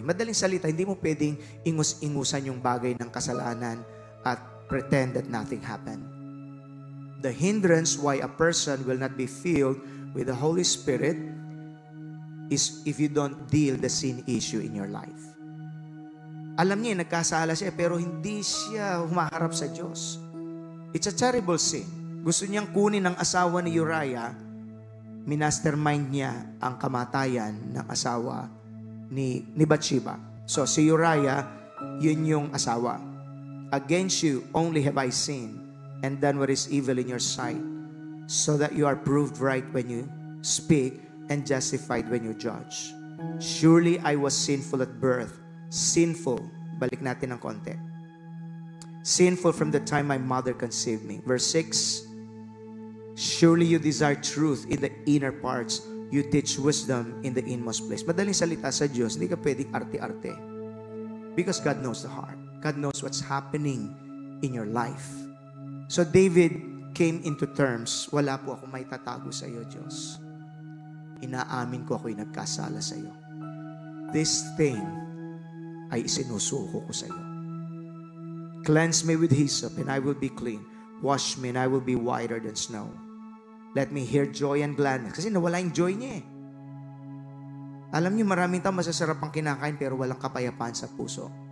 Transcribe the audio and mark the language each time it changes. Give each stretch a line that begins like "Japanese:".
Filipino: Madaling salita, hindi mo pwedeng ingus-ingusan yung bagay ng kasalanan at
English: pretend that nothing happened. The hindrance why a person will not be filled with the Holy Spirit is if you don't deal the sin issue in your life.
Filipino: Alam niya, nagkasala siya pero hindi siya humaharap sa Diyos.
English: It's a terrible sin.
Filipino: Gusto niyang kunin ang asawa ni Uriah, minastermind niya ang kamatayan ng asawa ni Bathsheba. So si Uriah, yun yung asawa.
English: Against you only have I sinned and done what is evil in your sight, so that you are proved right when you speak and justified when you judge. Surely I was sinful at birth. Sinful.
Filipino: Balik natin ng konti.
English: Sinful from the time my mother conceived me. Verse 6, surely you desire truth in the inner parts. You teach wisdom in the inmost place.
Filipino: Madaling salita sa Diyos, hindi ka pwedeng arte-arte.
English: Because God knows the heart. God knows what's happening in your life. So David came into terms,
Filipino: wala po akong may tatago sa iyo, Diyos. Inaamin ko ako'y nagkasala sa iyo.
English: This thing
Filipino: ay isinusuko ko sa iyo.
English: Cleanse me with hyssop and I will be clean. Wash me and I will be whiter than snow. Let me hear joy and gladness.
Filipino: Kasi nawala yung joy niya eh. Alam niyo, maraming tao masasarap ang kinakain pero walang kapayapaan sa puso.